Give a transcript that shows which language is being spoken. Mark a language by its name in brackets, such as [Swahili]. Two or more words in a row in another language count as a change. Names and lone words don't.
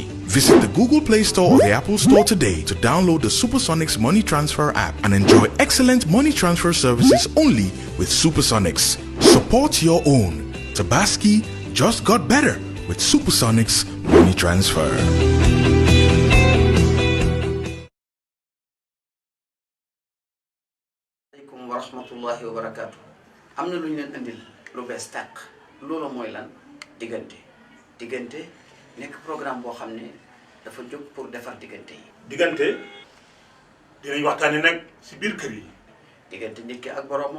[English] Visit the Google Play Store or the Apple Store today to download the Supersonics Money Transfer app and enjoy excellent money transfer services only with Supersonics. Support your own. Tobaski just got better with Supersonics Money Transfer. [Arabic] Assalamualaikum warahmatullahi wabarakatuh. [Wolof] Amna luñu leen andil lu bees tàq loolu mooy lan diggante nekk programme boo xam ne dafa jóg pour defar diggante yi. diggante dinañ waxtaane nag si biir kër yi. diggante nit ki ak boromam.